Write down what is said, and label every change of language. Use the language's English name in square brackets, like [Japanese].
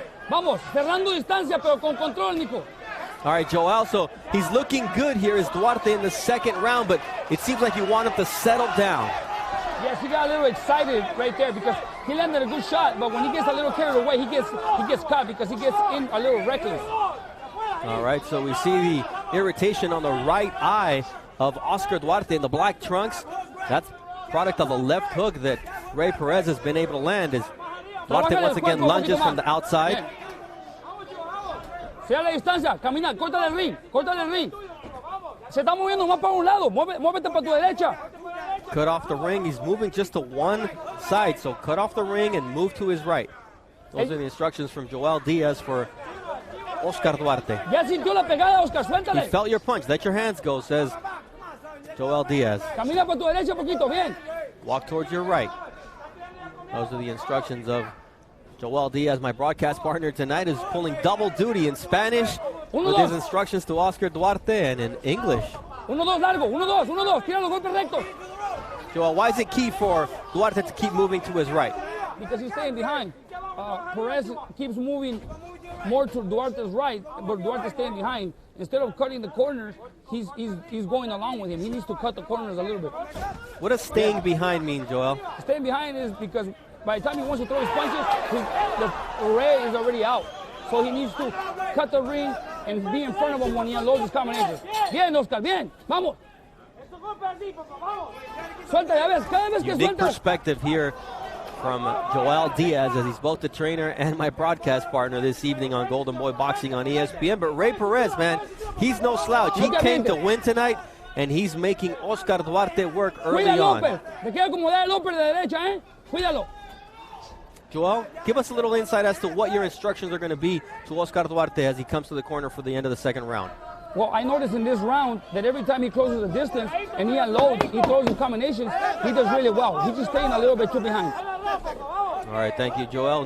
[Spanish] Vamos, cerrando distancia, pero con control, Nico. [English] All right, Joel, so he's looking good here as Duarte in the second round, but it seems like you want him to settle down. Yes, he got a little excited right there because he landed a good shot, but when he gets a little carried away, he gets caught because he gets in a little reckless. All right, so we see the irritation on the right eye of Oscar Duarte in the black trunks. That's product of a left hook that Rey Perez has been able to land as Duarte once again lunges from the outside. [Spanish] Cierra la distancia, camina, córtale el ring. Se está moviendo más para un lado, muévete para tu derecha. [English] Cut off the ring, he's moving just to one side, so cut off the ring and move to his right. Those are the instructions from Joel Diaz for Oscar Duarte. [Spanish] Ya sintió la pegada, Oscar, suéltale. [English] He felt your punch, let your hands go, says Joel Diaz. [Spanish] Camina para tu derecha poquito, bien. [English] Walk towards your right. Those are the instructions of Joel Diaz. My broadcast partner tonight is pulling double duty in Spanish with his instructions to Oscar Duarte and in English. [Spanish] 1-2 largo, 1-2, tira los golpes rectos. [English] Joel, why is it key for Duarte to keep moving to his right? Because he's staying behind. Perez keeps moving more to Duarte's right, but Duarte's staying behind. Instead of cutting the corners, he's going along with him. He needs to cut the corners a little bit. What does staying behind mean, Joel? Staying behind is because by the time he wants to throw his punches, the Rey is already out. So he needs to cut the ring and be in front of him when he unloads his combinations. [Spanish] Bien, Oscar, bien, vamos. Suelta, ya ves, cada vez que [English] Unique [Spanish] sueltas. [English] perspective here from Joel Diaz, as he's both the trainer and my broadcast partner this evening on Golden Boy Boxing on ESPN. But Rey Perez, man, he's no slouch. He came to win tonight, and he's making Oscar Duarte work early on. [Spanish] Te queda como dar López de derecha, Cuídalo. [English] Joel, give us a little insight as to what your instructions are going to be to Oscar Duarte as he comes to the corner for the end of the second round. Well, I noticed in this round that every time he closes the distance and he unloads, he throws in combinations, he does really well. He's just staying a little bit too behind. All right, thank you, Joel.